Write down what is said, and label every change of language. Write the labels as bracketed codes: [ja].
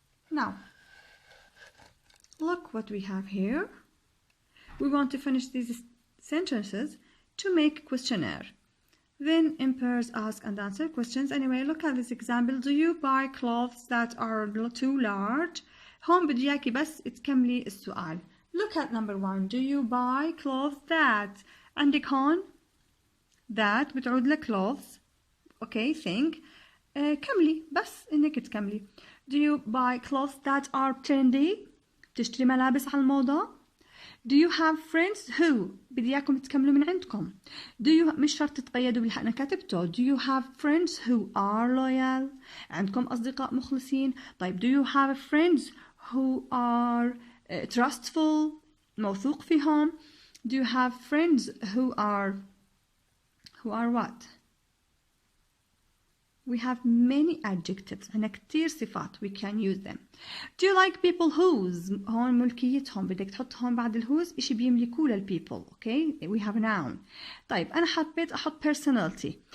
[en] Now, look what we have here. We want to finish these sentences to make a questionnaire. Then in pairs ask and answer questions. Anyway, look at this example. Do you buy clothes that are too large? [ar] هون بدي إياكي بس تكملي السؤال. [en] Look at number 1. Do you buy clothes that؟ [ar] عندك هون [en] that [ar] بتعود ل [en] clothes. Okay, think. [ar] كملي بس إنك تكملي. [en] Do you buy clothes that are trendy؟ [ar] تشتري ملابس على الموضة. [en] Do you have friends who؟ [ar] بدي إياكم تكملوا من عندكم. Do you مش شرط تتقيدوا باللي أنا كتبته. [en] Do you have friends who are loyal؟ [ar] عندكم أصدقاء مخلصين. [en] طيب do you have friends who are trustful؟ [ar] موثوق فيهم. [en] Do you have friends who are what؟ We have many adjectives. [ar] عنا كتير صفات. [en] We can use them. Do you like people whose؟ [ar] هون ملكيتهم. بدك تحط هون بعد الwhose إشي بيملكوه للpeople. [en] Okay? We have a noun. [ar] طيب أنا حبيت أحط personality.